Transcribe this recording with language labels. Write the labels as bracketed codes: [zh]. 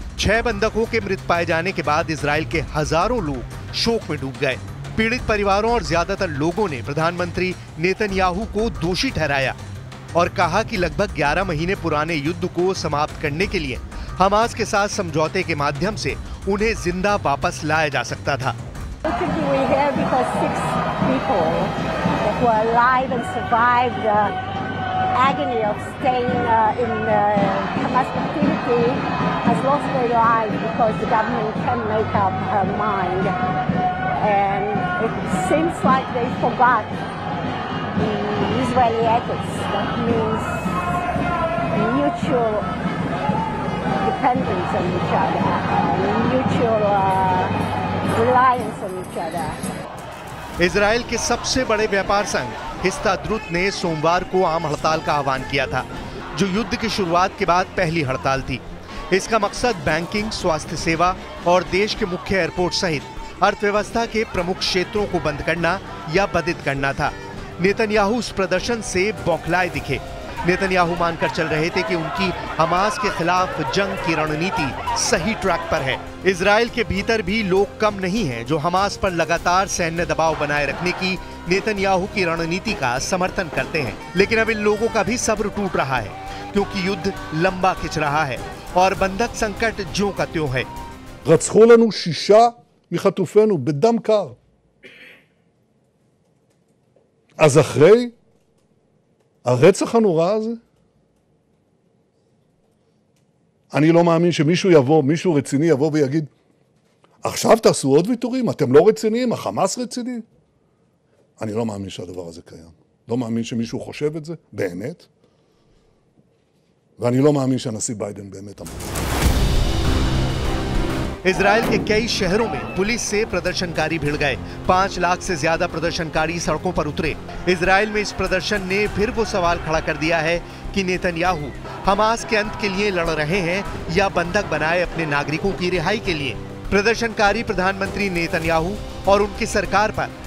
[hi] 6 बंधकों के मृत पाए जाने के बाद इजराइल के हजारों लोग शोक में डूब गए। पीड़ित परिवारों और ज्यादातर लोगों ने प्रधानमंत्री नेतन्याहू को दोषी ठहराया और कहा कि लगभग 11 महीने पुराने युद्ध को समाप्त करने के लिए हमास के साथ समझौते के माध्यम से उन्हें जिंदा वापस लाया जा सकता था। [en] who are alive and survived the agony of staying in Hamas captivity has lost their lives because the government can't make up her mind. And it seems like they forgot the Israeli ethics. That means mutual dependence on each other, and mutual reliance on each other. [hi] Israel के सबसे बड़े व्यापार संघ Histadrut ने सोमवार को आम हड़ताल का आह्वान किया था, जो युद्ध की शुरुआत के बाद पहली हड़ताल थी। इसका मकसद बैंकिंग, स्वास्थ्य सेवा और देश के मुख्य एयरपोर्ट सहित अर्थव्यवस्था के प्रमुख क्षेत्रों को बंद करना या बाधित करना था। नेतन्याहू उस प्रदर्शन से बौखलाए दिखे। नेतन्याहू मानकर चल रहे थे कि उनकी हमास के खिलाफ जंग की रणनीति सही ट्रैक पर है। इजराइल के भीतर भी लोग कम नहीं हैं जो हमास पर लगातार सैन्य दबाव बनाए रखने की नेतन्याहू की रणनीति का समर्थन करते हैं। लेकिन अब इन लोगों का भी सब्र टूट रहा है, क्योंकि युद्ध लंबा खिंच रहा है और बंधक संकट ज्यों का त्यों है। [he] רצחו לנו 6 מחטופינו בדם קר. אז אחרי הרצח הנורא הזה, אני לא מאמין שמישהו יבוא, מישהו רציני יבוא ויגיד, עכשיו תעשו עוד ויתורים, אתם לא רציניים, החמאס רציני. אני לא מאמין שהדבר הזה קיים. לא מאמין שמישהו חושב את זה, באמת. ואני לא מאמין שהנשיא ביידן באמת אמר. [hi] इजराइल के कई शहरों में पुलिस से प्रदर्शनकारी भिड़ गए। 5 लाख से ज्यादा प्रदर्शनकारी सड़कों पर उतरे। इजराइल में इस प्रदर्शन ने फिर वो सवाल खड़ा कर दिया है कि नेतन्याहू हमास के अंत के लिए लड़ रहे हैं या बंधक बनाए अपने नागरिकों की रिहाई के लिए। प्रदर्शनकारी प्रधानमंत्री नेतन्याहू और उनकी सरकार पर